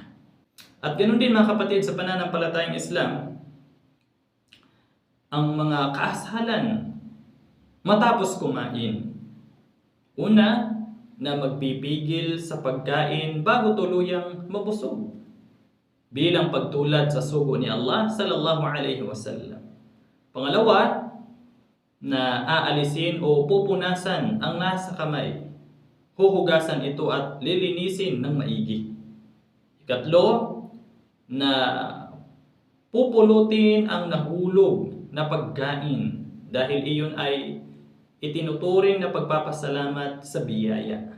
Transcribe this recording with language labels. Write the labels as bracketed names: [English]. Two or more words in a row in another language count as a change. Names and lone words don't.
[Filipino] At ganoon din mga kapatid sa pananampalatayang Islam, ang mga kaasalan matapos kumain. Una, na magpipigil sa pagkain bago tuluyang mabusog, bilang pagtulad sa sugo ni Allah [Arabic] صلى الله عليه وسلم. [Filipino] Pangalawa, na aalisin o pupunasan ang nasa kamay, huhugasan ito at lilinisin ng maigi. Ikatlo, na pupulutin ang nahulog na pagkain dahil iyon ay itinuturing na pagpapasalamat sa biyaya.